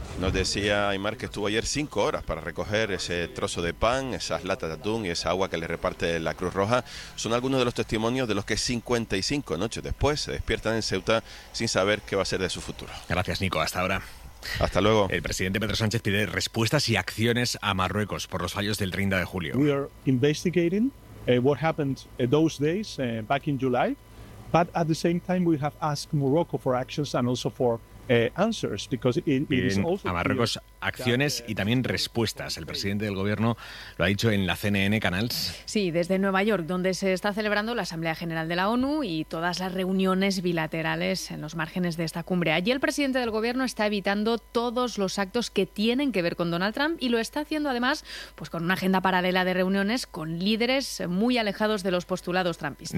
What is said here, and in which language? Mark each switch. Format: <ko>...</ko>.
<es>Nos decía Aymar que estuvo ayer 5 horas para recoger ese trozo de pan, esas latas de atún y esa agua que le reparte la Cruz Roja. Son algunos de los testimonios de los que 55 noches después se despiertan en Ceuta sin saber qué va a ser de su futuro. Gracias, Nico. Hasta ahora. Hasta luego. El presidente Pedro Sánchez pide respuestas y acciones a Marruecos por los fallos del 30 de julio.</es> <en>We are investigating what happened those days back in July, but at the same time we have asked Morocco for actions and also for answers, because it is also</en> <es>a Marruecos acciones y también respuestas. El presidente del gobierno lo ha dicho en la CNN Canals. Sí, desde Nueva York, donde se está celebrando la Asamblea General de la ONU y todas las reuniones bilaterales en los márgenes de esta cumbre. Allí el presidente del gobierno está evitando todos los actos que tienen que ver con Donald Trump y lo está haciendo además pues con una agenda paralela de reuniones con líderes muy alejados de los postulados trumpistas.</es>